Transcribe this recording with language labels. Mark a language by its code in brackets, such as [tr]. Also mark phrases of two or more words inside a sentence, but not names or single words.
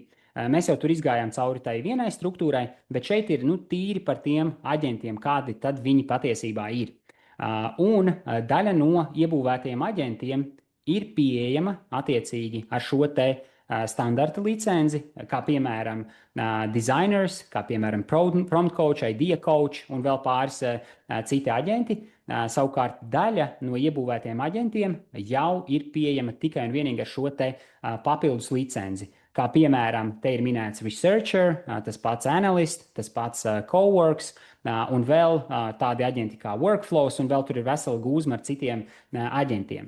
[lv] Mēs jau tur izgājām cauri tai vienai struktūrai, bet šeit ir tīri par tiem aģentiem, kādi tad viņi patiesībā ir. Un daļa no iebūvētajiem aģentiem ir pieejama attiecīgi ar šo te standarta licenci, kā piemēram designers, kā piemēram prompt coach, idea coach un vēl pāris citi aģenti. Savukārt daļa no iebūvētiem aģentiem jau ir pieejama tikai un vienīgi ar šo te papildus licenci. Kā piemēram, te ir minēts researcher, tas pats analyst, tas pats coworks un vēl tādi aģenti kā workflows un vēl tur ir vesela gūzma ar citiem aģentiem.